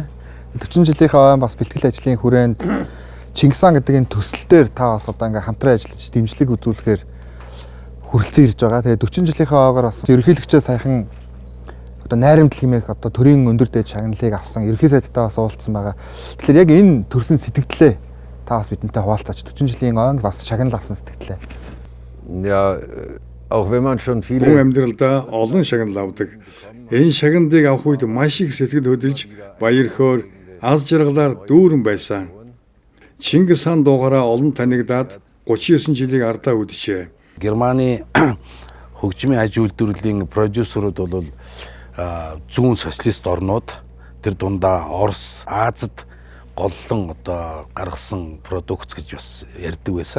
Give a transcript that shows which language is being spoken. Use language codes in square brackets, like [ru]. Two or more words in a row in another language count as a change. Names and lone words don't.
[mn] 40 жилийнхаа ой бас бэлтгэл ажлын хүрээнд Чингис хаан гэдэг энэ төсөл дээр та бас одоо ингээм хамтран ажиллаж дэмжлэг үзүүлэхээр хүрэлцэн ирж байгаа. Тэгээд 40 жилийнхаа ойгоор бас ерөнхийлөгчөө сайхан одоо найрамдал хэмээх одоо төрийн өндөр дээд шагналыг авсан ерөнхий сайдтай бас уулзсан байгаа. Тэгэхээр яг энэ төрсөн сэтгэлдлээ та бас бидэнтэй хуваалцаач. 40 жилийн ойн бас шагнал авсан сэтгэлдлээ. [de] Ja, auch wenn man schon viele [mn] амьдралдаа олон шагнал авдаг. Энэ шагналыг авах үед маш их сэтгэл хөдлөж баяр хөөр аз жаргалаар дүүрэн байсан. Чингис хаан дуугаараа олон танигдаад 39 жилийг ардаа үдэжээ. Германы хөгжмийн аж үйлдвэрлэлийн продюсерууд бол зүүн социалист орнууд тэр дундаа Орос, Азад голлон одоо гаргасан продукт гэж бас ярьдаг байсан.